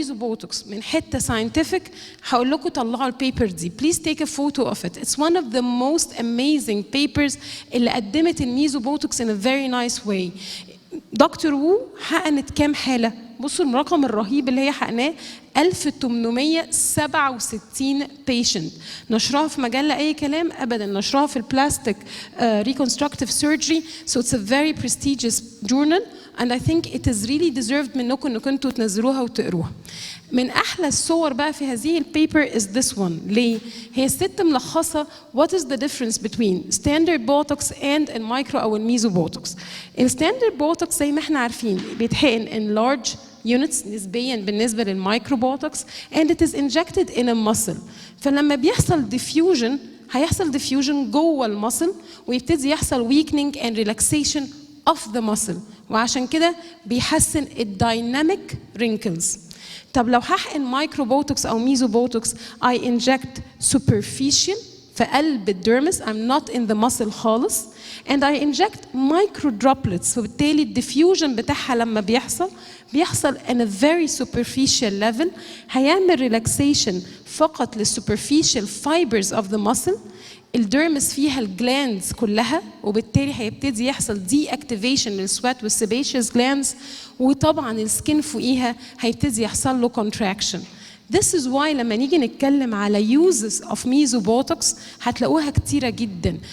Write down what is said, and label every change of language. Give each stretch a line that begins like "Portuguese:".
Arabic: بوتوكس من حته scientific هقول لكم طلعوا البيبر دي.
English: Please take a photo of it. It's one of the most amazing papers
Arabic: اللي قدمت الميزو بوتوكس
English: in a very nice way.
Arabic: دكتور وو حقنت كام حاله؟ بصوا الرقم الرهيب اللي هي حقناه 1867 patient. نشرها في مجله اي كلام ابدا، نشرها في البلاستيك
English: reconstructive surgery, so it's a very prestigious journal and I think it is really deserved
Arabic: منكم انكم انتوا تنزلوها وتقروها. من احلى الصور بقى في هذه البيبر
English: is this one.
Arabic: ليه؟ هي الست ملخصه
English: what is the difference between standard botox
Arabic: and المايكرو او الميزو بوتوكس. الستاندرد بوتوكس زي ما احنا عارفين بيتحقن
English: in large units
Arabic: نسبيا بالنسبه للمايكرو بوتوكس
English: and it is injected in a muscle.
Arabic: فلما بيحصل diffusion هيحصل diffusion جوه المسل ويبتدي يحصل
English: weakening and relaxation of the muscle،
Arabic: وعشان كده بيحسن الدايناميك wrinkles. طب لو هحقن مايكرو بوتوكس او ميزو بوتوكس
English: I inject superficial
Arabic: في قلب الديرمس
English: I'm not in the muscle
Arabic: خالص
English: and I inject micro droplets،
Arabic: وبالتالي الديفيوجن بتاعها لما بيحصل
English: in a very superficial level
Arabic: هيعمل relaxation فقط لل
English: superficial fibers of the muscle.
Arabic: الديرمس فيها الجلاندز كلها وبالتالي هيبتدي يحصل deactivation للسوات والسيبيشيوس جلاندز، وطبعا السكين فوقيها هيبتدي يحصل له contraction.
English: This is why
Arabic: لما نيجي نتكلم على
English: uses of mesobotox
Arabic: هتلاقوها كتيرة جدا.